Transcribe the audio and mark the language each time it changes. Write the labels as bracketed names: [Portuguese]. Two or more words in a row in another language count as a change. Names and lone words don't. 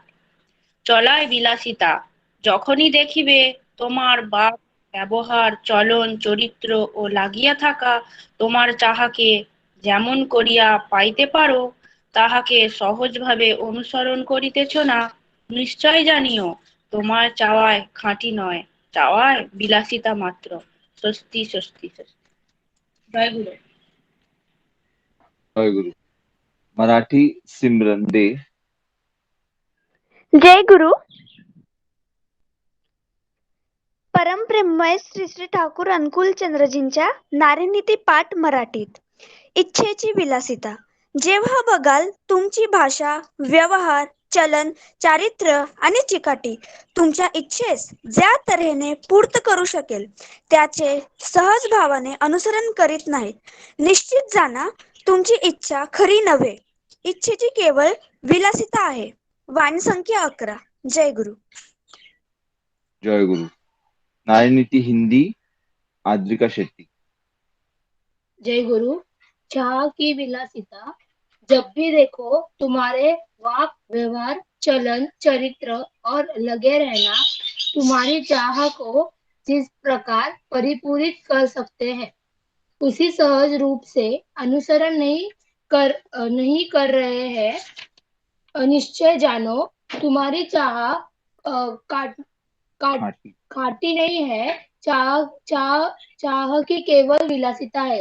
[Bangla] চলায় বিলাসিতা, যখনই দেখিবে তোমার বাক ব্যবহার চলন চরিত্র ও লাগিয়া থাকা তোমার যাহাকে যেমন করিয়া পাইতে পারো, তাহাকে সহজভাবে অনুসরণ করিতেছ না, নিশ্চয় জানিও তোমার চাওয়ায় খাঁটি নয়, চাওয়ায় বিলাসিতা মাত্র। স্বস্তি স্বস্তি স্বস্তি। জয় গুরু। [Marathi] जय गुरु। मराठी सिमरन दे। जय गुरु। परमप्रेममय श्री श्री ठाकूर अनुकूल चंद्रजींच्या नारीनीती पाठ मराठीत. इच्छेची विलासिता. जेव्हा बघाल तुमची भाषा, व्यवहार, चलन, चारित्र्य आणि चिकाटी तुमच्या इच्छेस ज्या तऱ्हेने पूर्त करू शकेल त्याचे सहज भावाने अनुसरण करीत नाहीत, निश्चित जाणा तुमची इच्छा खरी नव्हे, इच्छेची केवळ विलासिता आहे. वाणी संख्या 11. जय गुरु। [Hindi] जय गुरु। नारी नीति हिंदी आद्रिका शेट्टी। जय गुरु। चाह की विलासिता। जब भी देखो तुम्हारे वाक व्यवहार चलन चरित्र और लगे रहना तुम्हारी चाह को जिस प्रकार परिपूरित कर सकते हैं, उसी सहज रूप से अनुसरण नहीं कर रहे हैं, निश्चय जानो तुम्हारी चाह खाटी नहीं है, चाह की केवल विलासिता है।